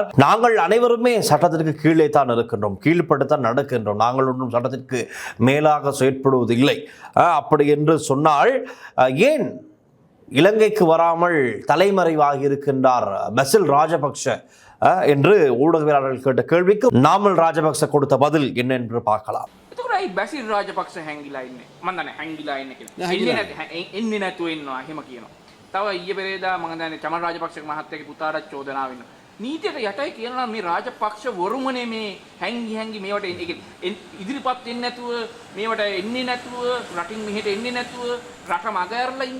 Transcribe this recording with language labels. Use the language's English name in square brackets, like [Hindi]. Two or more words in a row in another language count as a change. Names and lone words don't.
[Tamil] நாங்கள் அனைவருமே சட்டத்திற்கு கீழே தான் இருக்கின்றோம், கீழ்பட்டுத்தான் நடக்கின்றோம், நாங்கள் ஒன்றும் சட்டத்திற்கு மேலாக செயற்படுவதில்லை. அப்படி என்று சொன்னால் ஏன் இலங்கைக்கு வராமல் தலைமறைவாகி இருக்கின்றார் பெசில் ராஜபக்ஷ என்று ஊடகவியலாளர்கள் கேட்ட கேள்விக்கு நாமல் ராஜபக்ஷ கொடுத்த பதில் என்ன என்று பார்க்கலாம். [Sinhala] බැසිල් රාජපක්ෂ හැංගිලා ඉන්නේ. මම දන්නේ හැංගිලා ඉන්නේ කියලා. එන්නේ නැතුව ඉන්නවා එහෙම කියනවා. තව ඊයේ පෙරේදා මම දන්නේ චමල් රාජපක්ෂ මහත්තයාගේ පුතාට චෝදනාව ඉන්නවා. නීතියට යටයි කියනවා මේ රාජපක්ෂ වරුමනේ මේ හැංගි මේවට ඉදිරිපත් වෙන්නේ නැතුව මේවට එන්නේ නැතුව රටින් මෙහෙට එන්නේ නැතුව රට මගහැරලා ඉන්නේ.